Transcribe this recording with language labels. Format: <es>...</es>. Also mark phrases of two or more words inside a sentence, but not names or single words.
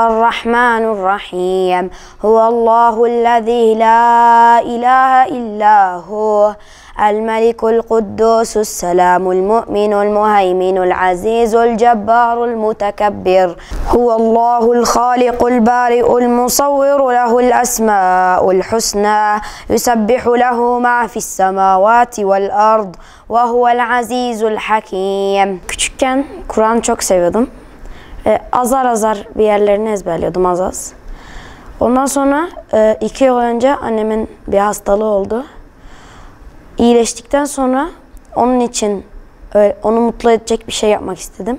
<ar>الرحمن الرحيم هو الله الذي لا إله إلا هو الملك القدوس السلام المؤمن المهيمن العزيز الجبار المتكبر هو الله الخالق البارئ المصور له الأسماء الحسنى يسبح له ما في السماوات والأرض وهو العزيز الحكيم.</ar> <tr>Küçükken Kur'an çok seviyordum. Azar azar bir yerlerini ezberliyordum az. Ondan sonra 2 yıl önce annemin bir hastalığı oldu. İyileştikten sonra onun için onu mutlu edecek bir şey yapmak istedim.</tr>